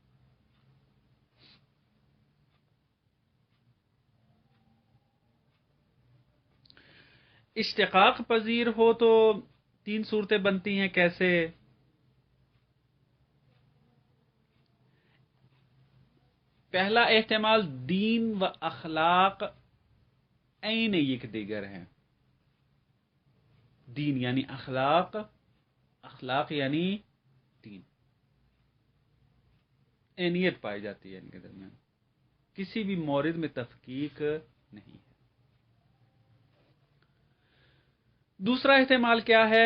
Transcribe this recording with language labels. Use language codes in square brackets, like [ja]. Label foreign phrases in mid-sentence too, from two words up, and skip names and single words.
[ur] اشتقاق پذیر ہو تو 3 صورتیں بنتی ہیں، کیسے؟ پہلا احتمال دین و اخلاق عین یک دیگر ہیں، دین یعنی اخلاق، اخلاق یعنی دین، اینیت پائی جاتی ہے ان کے درمیان، کسی بھی مورد میں تفکیک نہیں ہے۔ دوسرا احتمال کیا ہے؟